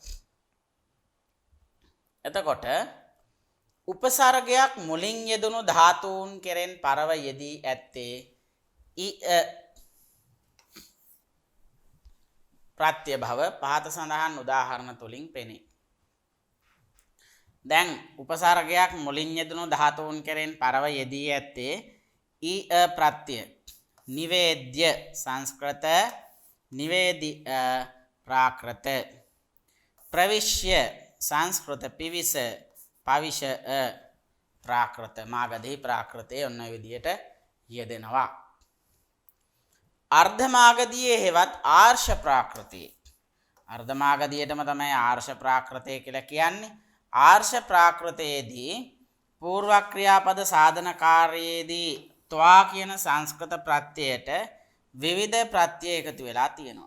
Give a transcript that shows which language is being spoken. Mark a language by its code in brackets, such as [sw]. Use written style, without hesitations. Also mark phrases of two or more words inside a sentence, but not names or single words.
[si] එතකොට උපසර්ගයක් මුලින් යෙදුණු ධාතුන් කෙරෙන් පරව යෙදී ඇත්තේ ප්‍රත්‍ය භව පහත සඳහන් උදාහරණ තුලින් පෙනේ. දැන් උපසර්ගයක් මුලින් යෙදුණු ධාතුන් කෙරෙන් පරව යෙදී ඇත්තේ ප්‍රත්‍ය. නිවේද්‍ය සංස්කෘත, [sa] निवेदि प्राकृत प्रविश्य संस्कृत पिविस पविश प्राकृत मागधी प्राकृते [si] ඔන්න විදියට යෙදෙනවා. අර්ධමාගධියේ හෙවත් ආර්ෂ ප්‍රාකෘතයේ අර්ධමාගධියටම තමයි ආර්ෂ ප්‍රාකෘතය කියලා කියන්නේ. ආර්ෂ ප්‍රාකෘතයේදී పూర్ව ක්‍රියාපද සාධන කාර්යයේදී ත්වා කියන සංස්කෘත ප්‍රත්‍යයට විවිධ ප්‍රත්‍ය එකතු වෙලා තියෙනවා.